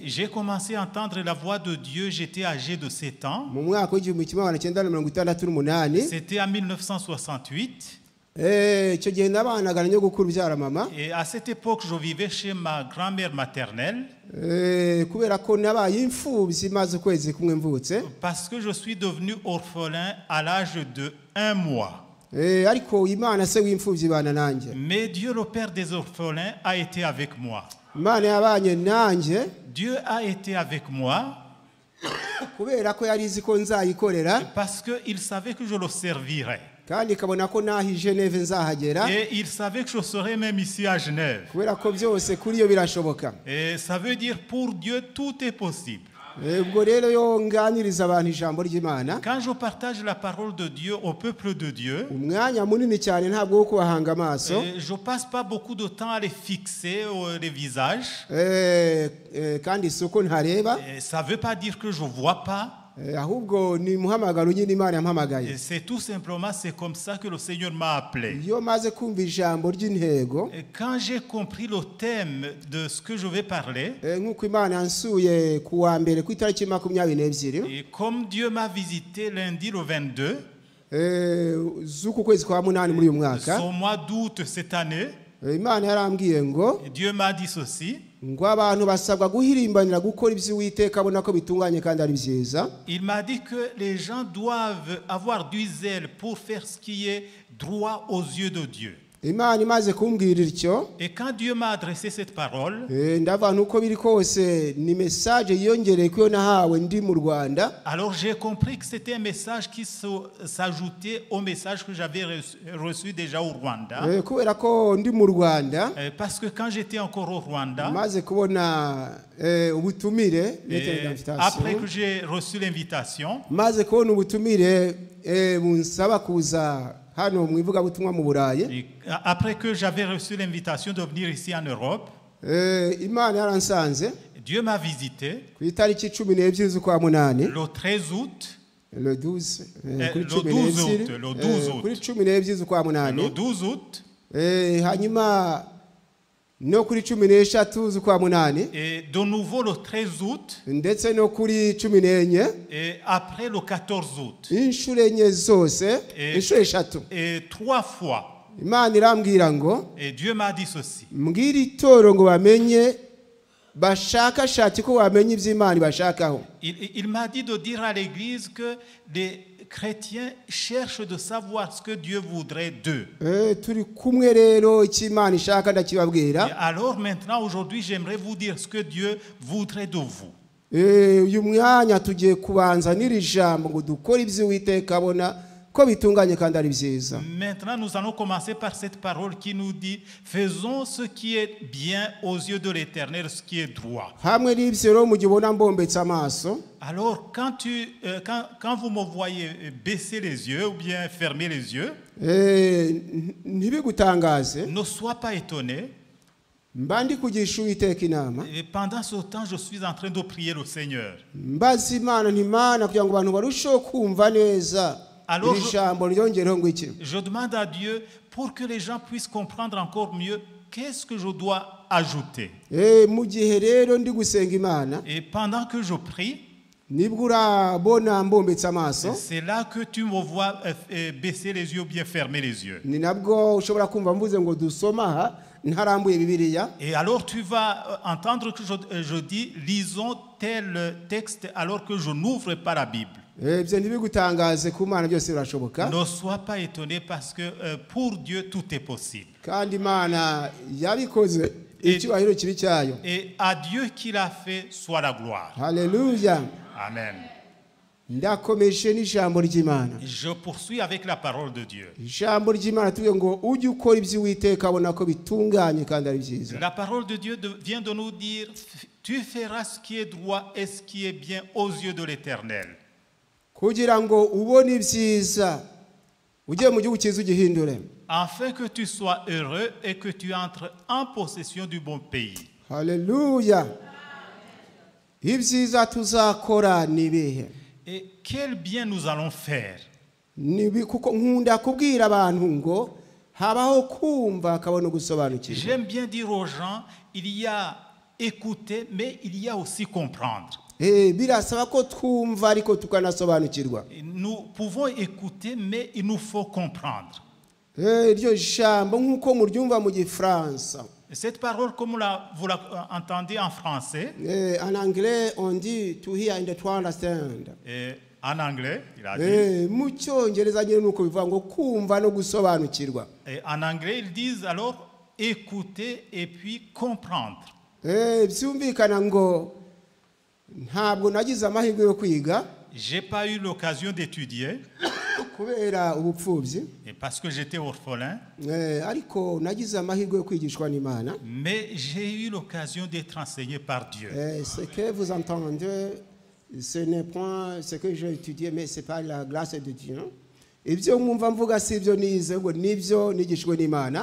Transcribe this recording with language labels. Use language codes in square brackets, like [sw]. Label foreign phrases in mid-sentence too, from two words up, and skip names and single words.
[fr] J'ai commencé à entendre la voix de Dieu, j'étais âgé de 7 ans. [rw] Mu mwaka w'1968, [fr] C'était en 1968. [rw] icyo gihe nabanaga na nyogokuru byara mama, [fr] Et à cette époque, je vivais chez ma grand-mère maternelle [rw] kubera ko nabaye imfubyi maze ukwezi kumwe mvutse, [fr] parce que je suis devenu orphelin à l'âge de 1 mois. [rw] ariko Imana se w'imfubyi bana nanjye. [fr] Mais Dieu, le Père des orphelins, a été avec moi. [rw] Imana yabanye nanjye [fr] Dieu a été avec moi [rw] kubera ko yari izi ko nzayikorera, [fr] parce qu'il savait que je le servirais. [rw] kandi ikabona ko naho i Geneve nzahagera, [fr] Et il savait que je serais même ici à Genève. [rw] kubera ko byose kuri yo birashoboka. [fr] Et ça veut dire pour Dieu, tout est possible. [rw] Ubwo rero yo nganiriza abantu ijambo ry'Imana, [fr] Quand je partage la parole de Dieu au peuple de Dieu, [rw] umwanya munini cyane ntabwo wo kubahanga amaso, [fr] je passe pas beaucoup de temps à les fixer les visages. [rw] kandi si uko ntareba, [fr] Et ça veut pas dire que je vois pas. [rw] ahubwo ni muhamagaro nyine Imana yampamagaye. [fr] Et c'est tout simplement, c'est comme ça que le Seigneur m'a appelé. [rw] Iyo maze kumva ijambo ry'intego, [fr] Et quand j'ai compris le thème de ce que je vais parler, [rw] nk'uko Imana yansuye ku wa mbere ku itariki 22 [fr] et comme Dieu m'a visité lundi le 22, [rw] z'uku kwezi kwa munani muri uyu mwaka, [fr] au mois d'août cette année, [rw] Imana yarambwiye ngo [fr] Dieu m'a dit ceci. [rw] ngo abantu basabwa guhirimbanira gukora ibyo Uwiteka abona ko bitunganye kandi ari byiza. [fr] Il m'a dit que les gens doivent avoir du zèle pour faire ce qui est droit aux yeux de Dieu. [rw] Imana imaze kumbwira ityo, [fr] Et quand Dieu m'a adressé cette parole, [rw] ndavantu uko biri kose ni message yiyongereye ko nahawe ndi mu Rwanda. [fr] alors j'ai compris que c'était un message qui s'ajoutait au message que j'avais reçu déjà au Rwanda. [rw] Kubera ko ndi mu Rwanda, [fr] Parce que quand j'étais encore au Rwanda, [rw] maze kubona ubutumire, [fr] après que j'ai reçu l'invitation, [rw] maze kubona ubutumire bunsaba kuza hano mu ivugabutumwa mu Burayi, [fr] après que j'avais reçu l'invitation de venir ici en Europe, [rw] Imana yaransanze [fr] Dieu m'a visité [rw] ku itariki 12 z'ukwa munani, [fr] le 13 août, le 12 le 12 août, [rw] kuri 12 z'ukwa munani, [fr] le 12 août, [rw] hanyuma no kuri 13 z'ukwa munani, [fr] et de nouveau le 13 août, [rw] ndetse no kuri 14, [fr] et après le 14 août, [rw] inshuro enye zose, inshuro eshatu. [fr] et 3 fois. [rw] Imana irambwira ngo [fr] Et Dieu m'a dit ceci. [rw] mbwira itoro ngo bamenye bashakashake ko bamenye iby'Imana bashakaho. [fr] Il m'a dit de dire à l'église que les chrétiens cherchent de savoir ce que Dieu voudrait d'eux. [rw] Turi kumwe rero icyo Imana ishaka [fr] Et [rw] ndakibabwira. [fr] alors maintenant, aujourd'hui, j'aimerais vous dire ce que Dieu voudrait de vous. [rw] Uyu mwanya tugiye kubanza n'iri jambo ngo dukore ibyo Uwiteka abona ko bitunganye kandi ari byiza. [fr] Maintenant, nous allons commencer par cette parole qui nous dit « Faisons ce qui est bien aux yeux de l'Éternel, ce qui est droit. [rw] Hamwe n'ibyo rero mu gihe ubona mbombetse amaso, » [fr] Alors, quand vous me voyez baisser les yeux ou bien fermer les yeux, [rw] ntibigutangaze, [fr] ne sois pas étonné. [rw] mba ndi kugisha Uwiteka inama, [fr] Et pendant ce temps, je suis en train de prier le Seigneur. [rw] mbaza Imana nti Mana kugira ngo abantu barusheho kumva neza [fr] Alors [rw] iri jambo ryongereho ngo iki? [fr] je demande à Dieu pour que les gens puissent comprendre encore mieux qu'est-ce que je dois ajouter. [rw] Mu gihe rero ndi gusenga Imana, [fr] Et pendant que je prie, [rw] nibwo urabona mbombetse amaso, [fr] c'est là que tu me vois baisser les yeux ou bien fermer les yeux. [rw] ni nabwo ushobora kumva mvuze ngo dusoma aha ntarambuye Bibiliya. [fr] Et alors tu vas entendre que je dis lisons tel texte alors que je n'ouvre pas la Bible. [rw] Ibyo ntibigutangaze ku Mana byose birashoboka, [fr] Ne sois pas étonné parce que pour Dieu tout est possible. [rw] kandi Imana yabikoze, icyubahiro kiri cyayo. [fr] Et à Dieu qui l'a fait soit la gloire. [rw] Haleluya. Amen. Ndakomeje n'ijambo ry'Imana. [fr] Je poursuis avec la parole de Dieu. [rw] Ijambo ry'Imana tuvuge ngo ujye ukora ibyo Uwiteka abona ko bitunganye kandi ari byiza. [fr] La parole de Dieu vient de nous dire tu feras ce qui est droit et ce qui est bien aux yeux de l'Éternel. [rw] Kugira ngo ubone ibyiza ugiye mu gihugu cyiza ugihindure. [fr] Afin que tu sois heureux et que tu entres en possession du bon pays. [rw] Haleluya. Ibyiza tuzakora ni bihe? [fr] Et quel bien nous allons faire? [rw] Kuko nkunda kubwira abantu ngo habaho kumva akabona gusobanukirwa. [fr] J'aime bien dire aux gens, il y a écouter, mais il y a aussi comprendre. [rw] Birasaba ko twumva ariko tukanasobanukirwa. [fr] Nous pouvons écouter, mais il nous faut comprendre. [rw] Iryo jambo nk'uko muryumva mu Gifaransa. [fr] Cette parole, comme vous l'entendez en français, En anglais, on dit [en] to hear and to understand. [fr] En anglais, il a dit. [rw] Mu cyongereza nyine nuko bivuga ngo kumva no gusobanukirwa. [fr] Et en anglais, ils disent alors écouter et puis comprendre. [rw] Byumvikana ngo ntabwo nagize amahirwe yo kwiga. [fr] J'ai pas eu l'occasion d'étudier [rw] Kubera ubupfubyi. [fr] parce que j'étais orphelin. [rw] Ariko nagize amahirwe yo kwigishwa n'Imana. [fr] Mais j'ai eu l'occasion d'être enseigné par Dieu. Ce que vous entendez, ce n'est point ce que j'ai étudié, mais c'est par la grâce de Dieu. [rw] Ibyo mwumva mvuga si ibyo nize ngo nibyo nigishwe n'Imana.